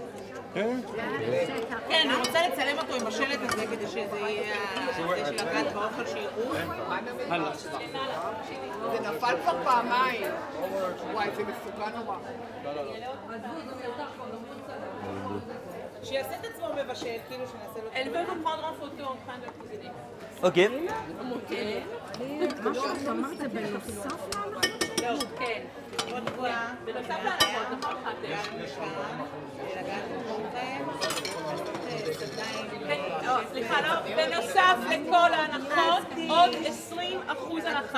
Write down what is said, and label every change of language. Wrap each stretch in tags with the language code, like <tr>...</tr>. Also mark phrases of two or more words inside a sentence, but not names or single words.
<he>כן, אני רוצה לצלם אותו עם השלט הזה כדי שזה יהיה זה של הגת באוכל שיראו. זה נפל כבר פעמיים. וואי, זה מסוכן נורא. שיעשה את עצמו מבשל, כאילו שנעשה לו...</he> <fr>Elle veut vous prendre en photo en train de cuisiner. Ok.</fr> <he>מה שאת אמרת זה בנוסף להנחות? כן. בנוסף להנחות, נכון סליחה, לא, בנוסף לכל ההנחות, עוד 20% הנחה.</he>